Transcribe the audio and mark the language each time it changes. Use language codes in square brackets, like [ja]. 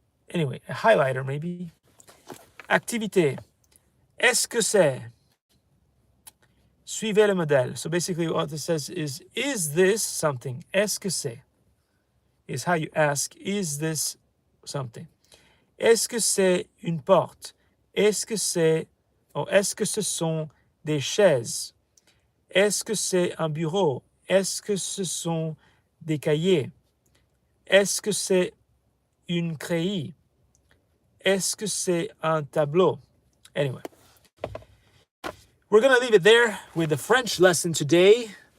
[en] Anyway, a highlighter maybe. [fr] Activité. Est-ce que c'est? Suivez le modèle. [en] So basically what this says is this something? [fr] Est-ce que c'est? [en] Is how you ask, is this something? [fr] Est-ce que c'est une porte? Est-ce que c'est, or est-ce que ce sont des chaises? Est-ce que c'est un bureau? Est-ce que ce sont des cahiers? Est-ce que c'est une craie? Est-ce que c'est un tableau? [en] Anyway, we're going to leave it there with the French lesson today.